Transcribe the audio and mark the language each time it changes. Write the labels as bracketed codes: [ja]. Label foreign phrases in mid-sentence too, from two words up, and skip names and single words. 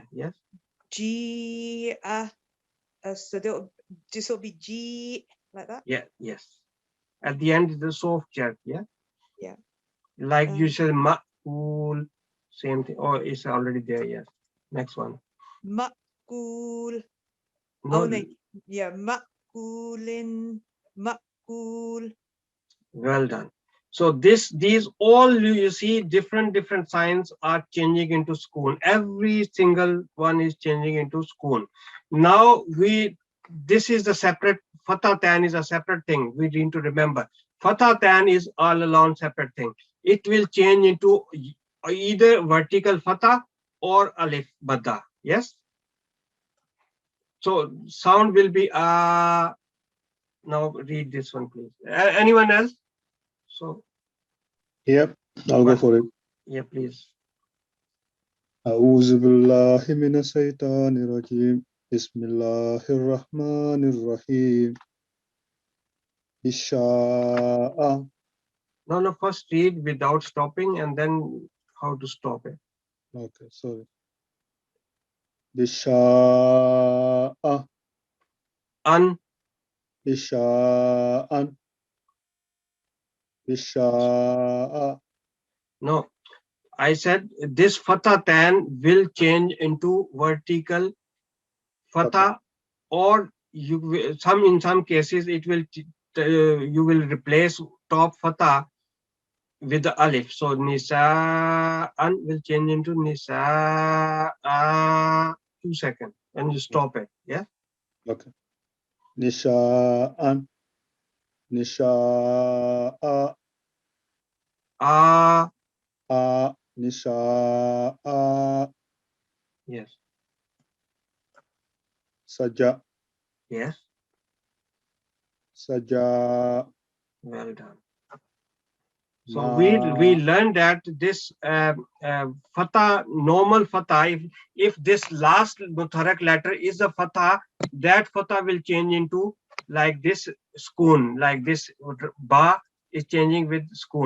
[en] Yes. G. So this will be G like that. Yeah. Yes. At the end is the soft jerk. Yeah. Yeah. Like you said, ma'kul, same thing. Oh, it's already there. Yes. Next one. Ma'kul. No. Oh, no. Yeah. Ma'kulin. Ma'kul. Well done. So these all you see different signs are changing into sukoon. Every single one is changing into sukoon. Now this is the separate, fatha tan is a separate thing. We need to remember. Fatha tan is all alone separate thing. It will change into either vertical fatha or alif badda. Yes. So sound will be now read this one, please. Anyone else? So. Yep, I'll go for it. Yeah, please. [ar] أعوذ بالله من الشيطان الرجيم بسم الله الرحمن الرحيم Isha'a. [en] No, no, first read without stopping and then how to stop it. Okay, sorry. Isha'a. An, Isha'an. Isha'a. no, I said this fatha tan will change into vertical fatha, or you in some cases it will you will replace top fatha with the alif. So nisa an will change into nisa 2 seconds and you stop it. Yeah. Okay. Nisha'an. Nisha'a. Ah, Nisha'a. yes, Saja. yes, Saja. well done. So Ma. we learned that this fatha, normal fatha, if this last mutharak letter is a fatha, that fatha will change into like this skoon, like this ba is changing with skoon.